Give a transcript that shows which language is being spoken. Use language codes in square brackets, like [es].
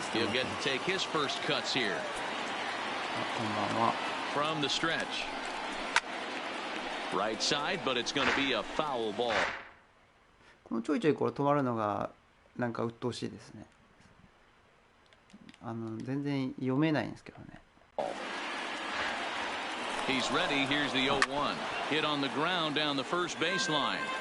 [en] He'll get to take his first cuts here. [ja] こんばんは。 [en] From the stretch. Right side, but it's going to be a foul ball. [ja] このちょいちょいこれ止まるのがなんか鬱陶しいですね。全然読めないんですけどね。 [en] He's ready. Here's the 0-1. Hit on the ground down the first baseline.